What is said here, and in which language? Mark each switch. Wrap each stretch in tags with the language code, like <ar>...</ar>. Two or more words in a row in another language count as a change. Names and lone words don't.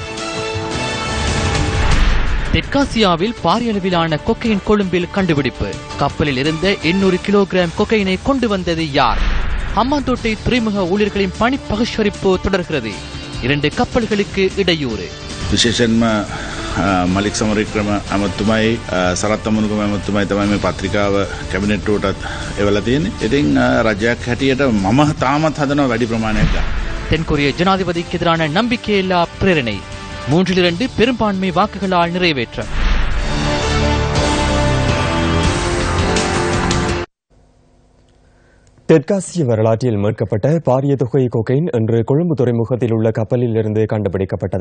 <ta>தெற்காசியாவில் பாரிய அளவிலான கொக்கையின் கொழும்பில் கண்டுபிடிப்பு. கப்பலில் இருந்த 800 கிலோகிராம் கொக்கையினை கொண்டு வந்தது யார்? ஹம்பாந்தோட்டை துறைமுக ஊழியர்களின் பணி பகிஷ்கரிப்பு தொடர்கிறது. 2 கப்பல்களுக்கு இடையூறு.</ta> <si>විශේෂයෙන්ම මලික් සමරවික්‍රම ඇමතුමයි සරත් අමනුගම ඇමතුමයි තමයි මේ පත්‍රිකාව කැබිනට්ටුවටත් එවලා තියෙන්නේ. ඉතින් රජයක් හැටියට මම තාමත් හදනවා වැඩි ප්‍රමාණයක් ගන්න.</si> <ta>தென்கொரிய ஜனாதிபதிக்கு எதிரான நம்பிக்கையில்லா பிரேரணை 3-2 பெரும்பான்மை வாக்குகளால் நிறைவேற்றம். தெற்காசிய வரலாற்றில் மீட்கப்பட்ட பாரிய தொகை கொக்கைன் இன்று கொழும்பு துறைமுகத்தில் உள்ள கப்பலில் இருந்து கண்டுபிடிக்கப்பட்டது.</ta>